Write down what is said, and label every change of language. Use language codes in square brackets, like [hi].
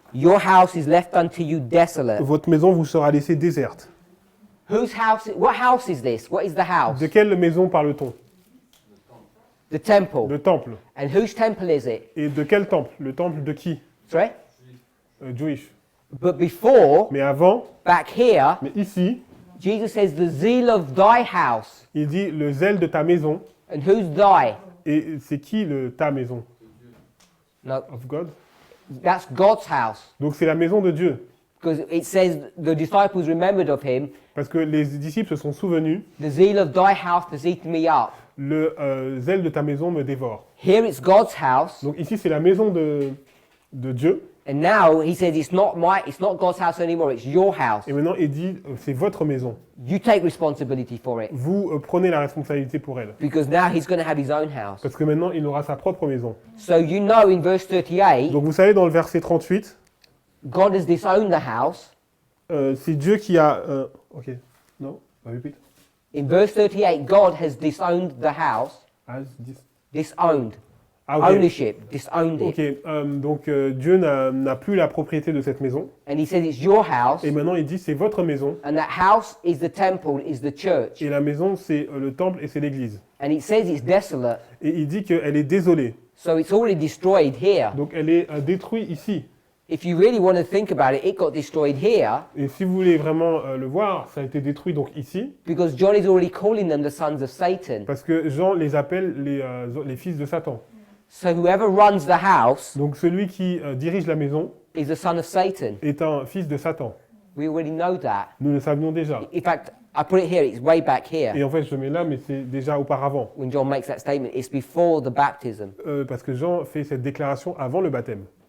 [en] your house is left unto you desolate. [fr] votre maison vous sera laissée déserte. [en] Whose house? What house is this? What is the house? [fr] De quelle maison parle-t-on? [en] The temple. [fr] Le temple. [en] And whose temple is it? [fr] Et de quel temple? Le temple de qui? [en] Sorry? Jewish. But before, [fr] Mais avant, [en] back here, [fr] mais ici, [en] Jesus says, the zeal of thy house. [fr] il dit le zèle de ta maison. [en] And who's thy? [fr] Et c'est qui ta maison? [en] No, Of God. that's God's house. [fr] Donc c'est la maison de Dieu. [en] Because it says the disciples remembered of him. [fr] Parce que les disciples se sont souvenus, [en] The zeal of thy house has eaten me up. [fr] le zèle de ta maison me dévore. [en] Here it's God's house. [fr] Donc ici c'est la maison de Dieu. [en] And now he says it's not God's house anymore, it's your house. [fr] Et maintenant il dit c'est votre maison. [en] You take responsibility for it. [fr] Vous prenez la responsabilité pour elle. [en] Because now he's going to have his own house. [fr] Parce que maintenant il aura sa propre maison. [en] So you know in verse 38, [fr] Donc vous savez dans le verset 38, [en] God has disowned the house. [fr] c'est Dieu qui a... ok, non, repeat. [en] In verse 38, God has disowned the house. As this. Disowned. Ah, ok. Ownership. Disowned Ok, it. [fr] donc Dieu n'a plus la propriété de cette maison. [en] And he said it's your house. [fr] Et maintenant il dit c'est votre maison. [en] And that house is the temple, is the church. [fr] Et la maison c'est le temple et c'est l'église. [en] And it says it's desolate. [fr] Et il dit qu'elle est désolée. [en] So it's already destroyed here. [fr] Donc elle est détruite ici. [en] If you really want to think about it got destroyed here [fr] Et si vous voulez vraiment le voir, ça a été détruit donc ici. [en] because John is already calling them the sons of Satan. [fr] Parce que Jean les appelle les fils de Satan. [en] So whoever runs the house [fr] Donc celui qui dirige la maison [en] is a son of Satan. [fr] est un fils de Satan. [en] We already know that. [fr] Nous le savions déjà. [en] In fact, I put it here, it's way back here. [fr] Et en fait, je mets là, mais c'est déjà auparavant. [en] When John makes that statement, it's before the baptism. [fr] Parce que Jean fait cette déclaration avant le baptême.